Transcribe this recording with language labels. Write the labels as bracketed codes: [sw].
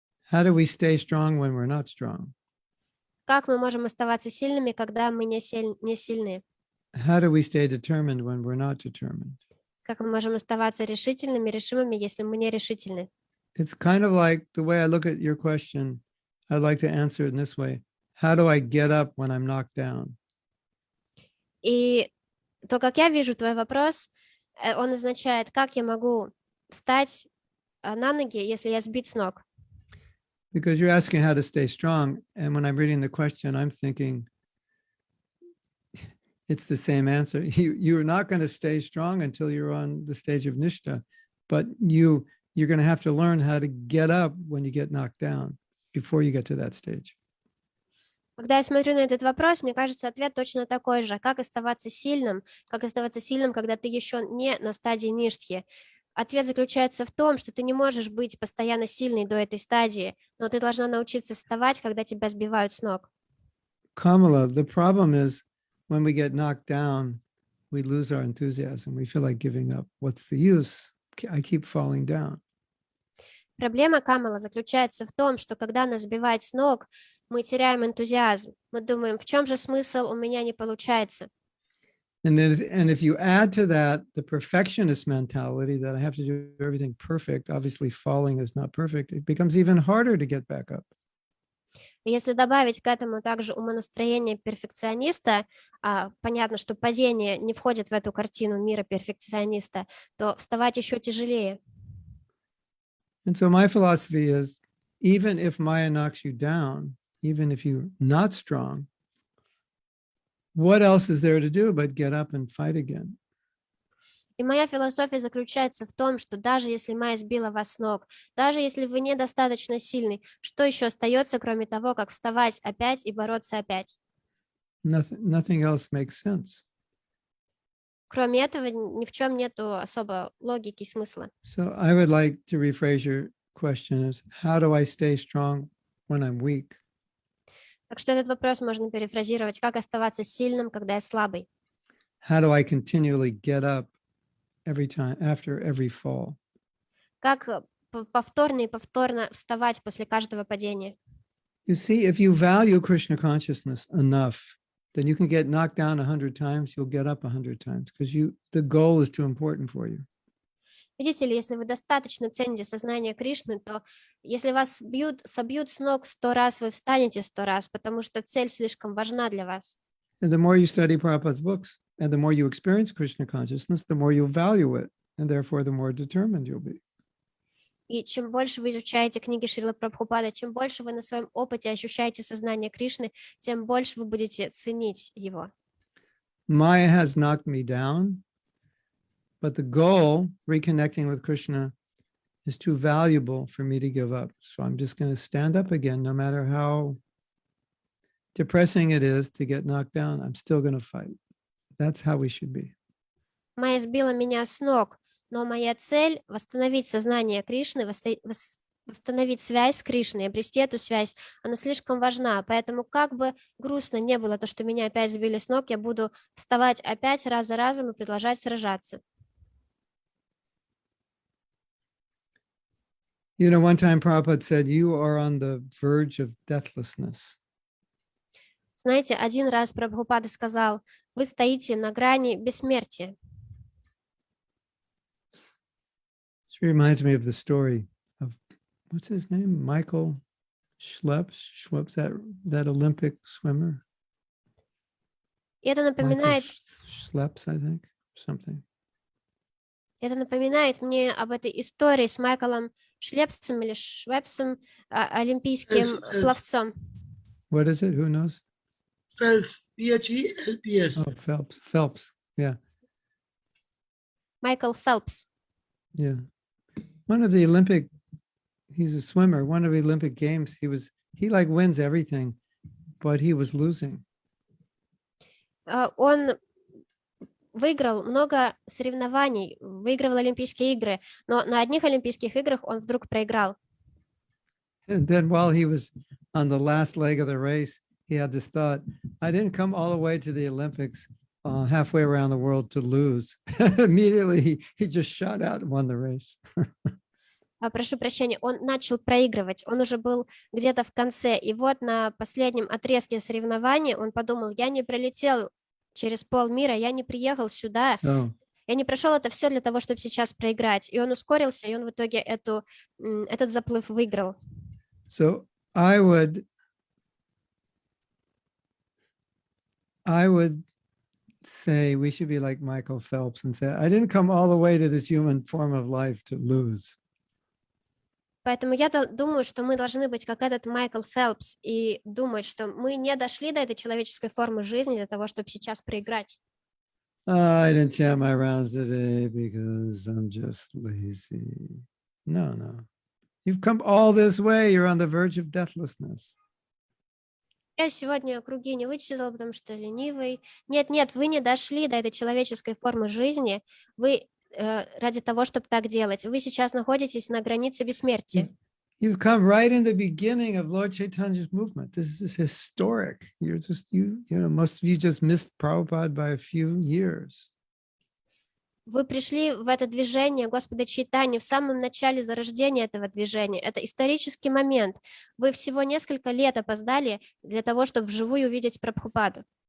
[en] How do we stay strong when we're not strong? [ru] Как мы можем оставаться сильными, когда мы не сильны? [en] How do we stay determined when we're not determined? [ru] Как мы можем оставаться решительными, решимыми, если мы не решительны? [en] It's kind of like the way I look at your question. I'd like to answer it in this way. How do I get up when I'm knocked down? И то, как я вижу твой вопрос, он означает, как я могу встать на ноги, если я сбит с ног. Because you're asking how to stay strong. And when I'm reading the question, I'm thinking it's the same answer. You're not going to stay strong until you're on the stage of Nishta, but you're going to have to learn how to get up when you get knocked down before you get to that stage. [ru] Когда я смотрю на этот вопрос, мне кажется, ответ точно такой же. Как оставаться сильным, когда ты еще не на стадии ништхи? Ответ заключается в том, что ты не можешь быть постоянно сильной до этой стадии, но ты должна научиться вставать, когда тебя сбивают с ног. [en] Kamala, the problem is when we get knocked down, we lose our enthusiasm. We feel like giving up. What's the use? I keep falling down. [ru] Проблема Камала заключается в том, что когда нас сбивают с ног, мы теряем энтузиазм. Мы думаем, в чем же смысл, у меня не получается. [en] And if you add to that the perfectionist mentality that I have to do everything perfect, obviously falling is not perfect, it becomes even harder to get back up. [ru] И если добавить к этому также умонастроение перфекциониста, понятно, что падение не входит в эту картину мира перфекциониста, то вставать еще тяжелее. [en] And so my philosophy is, even if Maya knocks you down, even if you're not strong, what else is there to do but get up and fight again? [ru] И моя философия заключается в том, что даже если Майя сбила вас с ног, даже если вы недостаточно сильный, что еще остается, кроме того, как вставать опять и бороться опять? [en] Nothing else makes sense. [ru] Кроме этого, ни в чем нету особо логики и смысла. [en] So I would like to rephrase your question as, how do I stay strong when I'm weak? [ru] Так что этот вопрос можно перефразировать, как оставаться сильным, когда я слабый? [en] How do I continually get up every time after every fall? [ru] Как повторно и повторно вставать после каждого падения? [en] You see, if you value Krishna consciousness enough, then you can get knocked down 100 times, you'll get up 100 times because the goal is too important for you. [ru] Видите ли, если вы достаточно цените сознание Кришны, то если вас собьют с ног 100 раз, вы встанете 100 раз, потому что цель слишком важна для вас. [en] And the more you study Prabhupada's books and the more you experience Krishna consciousness, the more you'll value it, and therefore the more determined you'll be. [ru] И чем больше вы изучаете книги Шрилы Прабхупады, чем больше вы на своем опыте ощущаете сознание Кришны, тем больше вы будете ценить его. [en] Maya has knocked me down, but the goal, reconnecting with Krishna, is too valuable for me to give up. So I'm just going to stand up again, no matter how depressing it is to get knocked down. I'm still going to fight. That's how we should be. [ru] Майя сбила меня с ног, но моя цель — восстановить сознание Кришны, восстановить связь с Кришной, обрести эту связь, она слишком важна. Поэтому как бы грустно не было то, что меня опять сбили с ног, я буду вставать опять раз за разом и продолжать сражаться. [en] You know, one time Prabhupada said, you are on the verge of deathlessness. [ru] Знаете, один раз Прабхупада сказал, вы стоите на грани бессмертия. [en] This reminds me of the story of, what's his name? Michael Schleps, that Olympic swimmer. [ru] И это [en] Michael [ru] напоминает [en] Schleps, I think, something. [ru] Это напоминает мне об этой истории с Майклом Шлепсом или Швепсом, олимпийским [en] Phelps. [ru] пловцом. [en] What is it? Who knows? Phelps, Phelps. Oh, Phelps. Yeah. [ru] Майкл Фелпс. [en] Yeah. One of the Olympic, he's a swimmer. One of the Olympic games, he like wins everything, but he was losing. [ru] Он выиграл много соревнований, выигрывал Олимпийские игры, но на одних Олимпийских играх он вдруг проиграл. [en] And then while he was on the last leg of the race, he had this thought, I didn't come all the way to the Olympics halfway around the world to lose. Immediately, he just shot out and won the race. [ru] Прошу прощения, он начал проигрывать, он уже был где-то в конце, и вот на последнем отрезке соревнования он подумал, я не пролетел через полмира, я не приехал сюда, [en] So, [ru] я не прошел это все для того, чтобы сейчас проиграть. И он ускорился, и он в итоге этот заплыв выиграл. [en] so I would say we should be like Michael Phelps and say, I didn't come all the way to this human form of life to lose. [ru] Поэтому я думаю, что мы должны быть как этот Майкл Фелпс и думать, что мы не дошли до этой человеческой формы жизни для того, чтобы сейчас проиграть. [en] I didn't chant my rounds today because I'm just lazy. No. You've come all this way. You're on the verge of deathlessness. [ru] Я сегодня круги не вычислила, потому что ленивый. Нет, вы не дошли до этой человеческой формы жизни. Вы ради того, чтобы так делать. Вы сейчас находитесь на границе бессмертия. [en] You've come right in the beginning of Lord Chaitanya's movement. This is historic. You're just, most of you just missed Prabhupada by a few years. [ru] Вы пришли в это движение Господа Чайтаньи в самом начале зарождения этого движения. Это исторический момент. Вы всего несколько лет опоздали для того, чтобы вживую увидеть Прабхупаду.